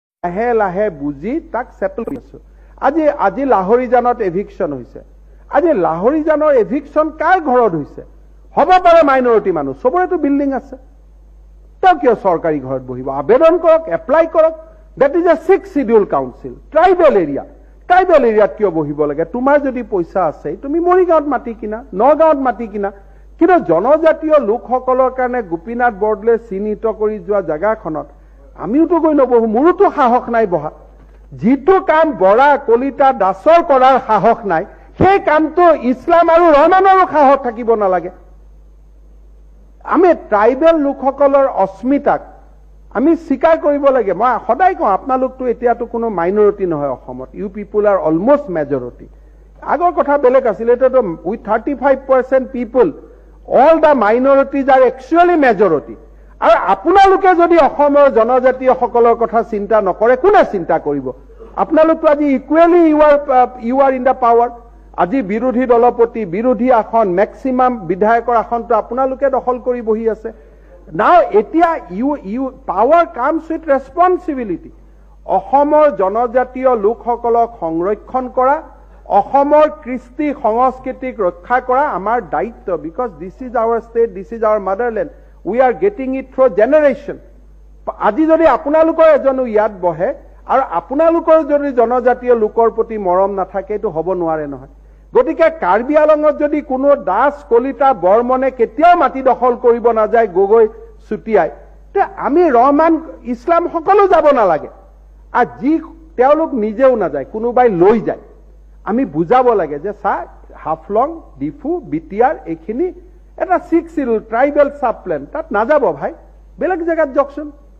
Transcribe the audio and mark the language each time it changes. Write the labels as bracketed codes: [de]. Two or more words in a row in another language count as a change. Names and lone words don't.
[as] লাহে লাহে বুজি তাক সেটল কৰিছো আজি লাহৰীজানত এভিকশন হৈছে আজি লাহৰীজানৰ এভিকশন কাৰ ঘৰত হৈছে হ'ব পাৰে মাইনৰিটি মানুহ সবৰেতো বিল্ডিং আছে তেওঁ কিয় চৰকাৰী ঘৰত বহিব আবেদন কৰক এপ্লাই কৰক [en] that is a 6th schedule council tribal areaত [as] কিয় বহিব লাগে তোমাৰ যদি পইচা আছে তুমি মৰিগাঁৱত মাটি কিনা নগাঁৱত মাটি কিনা কিন্তু জনজাতীয় লোকসকলৰ কাৰণে গোপীনাথ বৰদলে চিহ্নিত কৰি যোৱা জায়গাখনত আমিওতো গৈ নবহো মোৰোতো সাহস নাই বহা যিটো কাম বৰা কলিতা দাসৰ কৰাৰ সাহস নাই সেই কামটো ইছলাম আৰু ৰহমানৰো সাহস থাকিব নালাগে আমি ট্ৰাইবেল লোকসকলৰ অস্মিতাক আমি স্বীকাৰ কৰিব লাগে মই সদায় কওঁ আপোনালোকটো এতিয়াতো কোনো মাইনৰিটি নহয় অসমত [en] you people are almost majority [as] আগৰ কথা বেলেগ আছিল এটাতো [en] with 35% people all the minorities are actually majority [as] আৰু আপোনালোকে যদি অসমৰ জনজাতীয় সকলৰ কথা চিন্তা নকৰে কোনে চিন্তা কৰিব আপোনালোকটো আজি [en] equally you are in the power [as] আজি বিৰোধী দলপতি বিৰোধী আসন ম্যাক্সিমাম বিধায়কৰ আসনটো আপোনালোকে দখল কৰি বহি আছে নাও এতিয়া [en] you power comes with responsibility [as] অসমৰ জনজাতীয় লোকসকলক সংৰক্ষণ কৰা অসমৰ কৃষ্টি সংস্কৃতিক ৰক্ষা কৰা আমাৰ দায়িত্ব [en] because this is our state this is our motherland we are getting it through generation [as] আজি যদি আপোনালোকৰ এজনো ইয়াত বহে আৰু আপোনালোকৰ যদি জনজাতীয় লোকৰ প্ৰতি মৰম নাথাকে এইটো হ'ব নোৱাৰে নহয় গতিকে কাৰ্বি আলঙত যদি কোনো দাস কলিতা বৰ্মনে কেতিয়াও মাটি দখল কৰিব নাযায় গগৈ চুটিয়াই তে আমি ৰহমান ইছলাম সকলো যাব নালাগে আৰু যি তেওঁলোক নিজেও নাযায় কোনোবাই লৈ যায় আমি বুজাব লাগে যে হাফলং ডিফু বিটিয়াৰ এইখিনি এটা [en] 6 schedule tribal sub plan [as] তাত নাযাব ভাই বেলেগ জায়গাত যাওকচোন